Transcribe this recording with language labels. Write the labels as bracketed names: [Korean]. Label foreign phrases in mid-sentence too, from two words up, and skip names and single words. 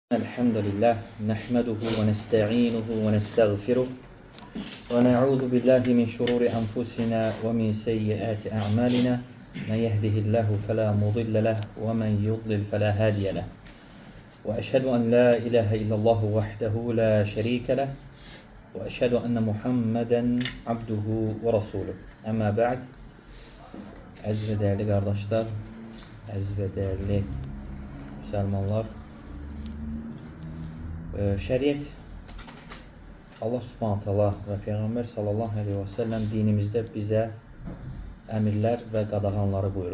[Arabic] الحمد لله نحمده ونستعينه ونستغفره ونعوذ بالله من شرور أنفسنا ومن سيئات أعمالنا من يهده الله فلا مضل له ومن يضلل فلا هادي له وأشهد أن لا إله إلا الله وحده لا شريك له وأشهد أن محمدا عبده ورسوله أما بعد [Azerbaijani] Əziz və dəyərli qardaşlar, əziz və dəyərli müsəlmanlar, şəriət Allah [Arabic] سبحانه تعالى [Azerbaijani] və Peyğəmbər [Arabic] صلى الله عليه وسلم [Azerbaijani] dinimizdə bizə əmrlər və qadağanları buyurub.